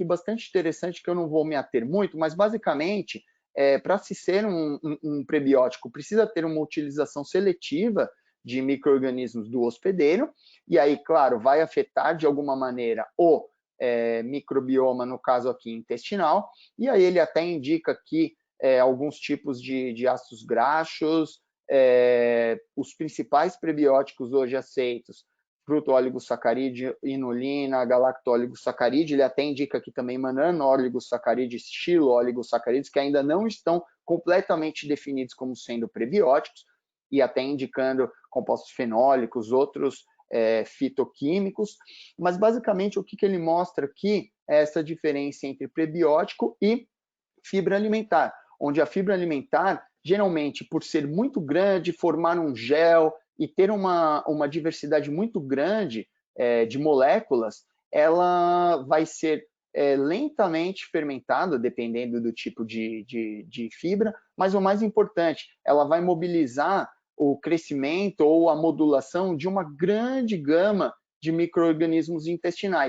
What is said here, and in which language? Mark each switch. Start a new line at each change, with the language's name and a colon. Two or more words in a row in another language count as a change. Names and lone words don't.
Portuguese: bastante interessante que eu não vou me ater muito, mas basicamente, para se ser um prebiótico, precisa ter uma utilização seletiva de micro-organismos do hospedeiro, e aí, claro, vai afetar de alguma maneira o microbioma, no caso aqui intestinal, e aí ele até indica que alguns tipos de ácidos graxos, os principais prebióticos hoje aceitos, fruto-oligosacarídeo, inulina, galacto-oligosacarídeo, ele até indica aqui também manano-oligosacarídeos, xilo-oligosacarídeos, que ainda não estão completamente definidos como sendo prebióticos, e até indicando compostos fenólicos, outros fitoquímicos, mas basicamente o que ele mostra aqui é essa diferença entre prebiótico e fibra alimentar, onde a fibra alimentar, geralmente, por ser muito grande, formar um gel e ter uma diversidade muito grande de moléculas, ela vai ser lentamente fermentada, dependendo do tipo de fibra, mas o mais importante, ela vai mobilizar o crescimento ou a modulação de uma grande gama de micro-organismos intestinais.